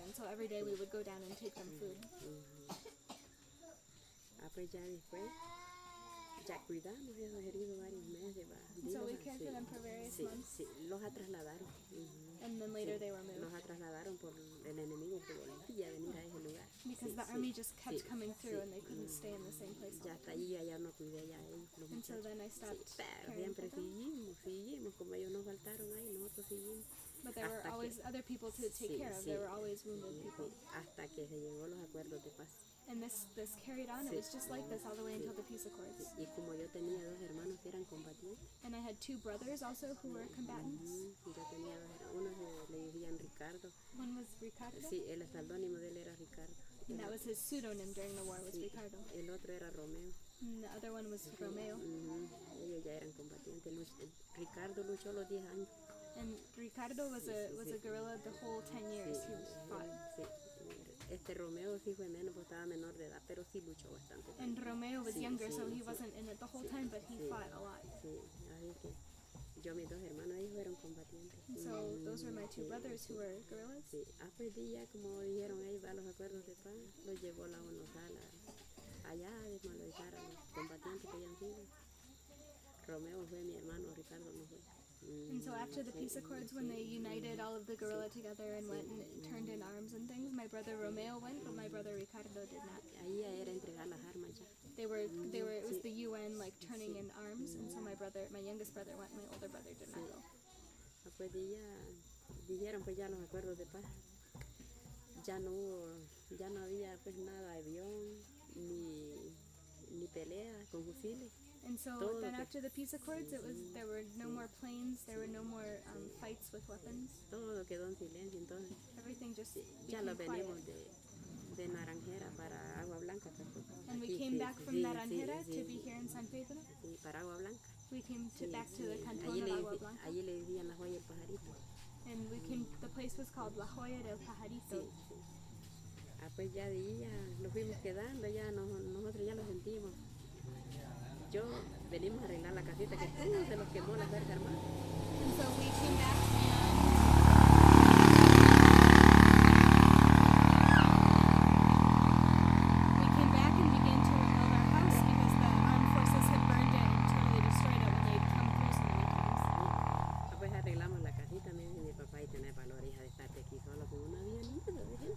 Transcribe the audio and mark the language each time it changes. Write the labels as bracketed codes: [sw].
[en] And so every day we would go down and take them food. [es] Pues ya después, ya cuidamos esos heridos varios meses. [en] So we cared for them for various months. [es] Sí, los trasladaron. [en] And then later they were moved. [es] Los trasladaron por el enemigo que volvía a venir a ese lugar. [en] Because the army just kept coming through and they couldn't stay in the same place. [es] Ya hasta allí ya no cuidé ya ellos. [en] And so then I stopped [es] Pero [en] caring for [es] siempre [en] them. [es] seguimos, como ellos nos faltaron ahí, nosotros seguimos. [en] But there were always other people to take care of. There were always wounded people. [es] Hasta que se llegó los acuerdos de paz. [en] And this carried on. It was just like this all the way until the peace accords. [es] Y como yo tenía 2 hermanos que eran combatientes. [en] And I had 2 brothers also who were combatants. [es] Yo tenía 2 hermanos, uno le decían Ricardo. [en] One was Ricardo. [es] Sí, el pseudónimo de él era Ricardo. [en] And that was his pseudonym during the war, was Ricardo. [es] El otro era Romeo. [en] And the other one was Romeo. [es] Ellos ya eran combatientes. Ricardo luchó los 10 años. [en] And Ricardo was a guerrilla the whole 10 years. He fought. [es] Sí. Romeo sí fue menos, porque estaba menor de edad, pero sí luchó bastante. [en] And Romeo was younger, so he wasn't in it the whole time, but he fought a lot. [es] Sí, así que Yo, mis dos hermanos, ellos fueron combatientes. [en] And so those were my two brothers who were guerrillas. [es] Sí. Pues ya como dijeron ellos, a los acuerdos de paz, los llevó la ONU allá a desmolizar a los combatientes que habían sido. Romeo fue mi hermano, Ricardo no fue. [en] And so after the peace accords, when they united all of the guerrilla together and went and turned in arms and things, my brother Romeo went, but my brother Ricardo did not. [es] Ahí era entregar las armas ya. [en] It was the UN like turning in arms, and so my youngest brother went, my older brother did not go. [es] Pues dijeron pues ya los acuerdos de paz. Ya no había pues nada de avión, ni pelea con fusiles. [en] And so then after the peace accords, there were no more planes, there were no more fights with weapons. [es] Todo quedó en silencio, entonces. [en] Everything just [es] ya [en] became [es] lo venimos [en] quiet. [es] de Naranjera para Agua Blanca. [en] And we came back from Naranjera to be here in San Pedro. [es] Sí, para Agua Blanca. [en] We came back to the canton of Agua Blanca. [es] Allí le decían La Joya del Pajarito. [en] And the place was called La Joya del Pajarito. [es] Sí. Pues ya de ahí nos fuimos quedando, ya nosotros ya lo sentimos. Venimos a arreglar la casita que se nos quemó la Fuerza Armada. [en] And so we came back and began to rebuild our house because the armed forces had burned it and totally destroyed it when they'd come through so many times. [es] Pues arreglamos la casita, me dice mi papá, y tener valor, hija, de estarte aquí solo, como no había nada de gente, nada.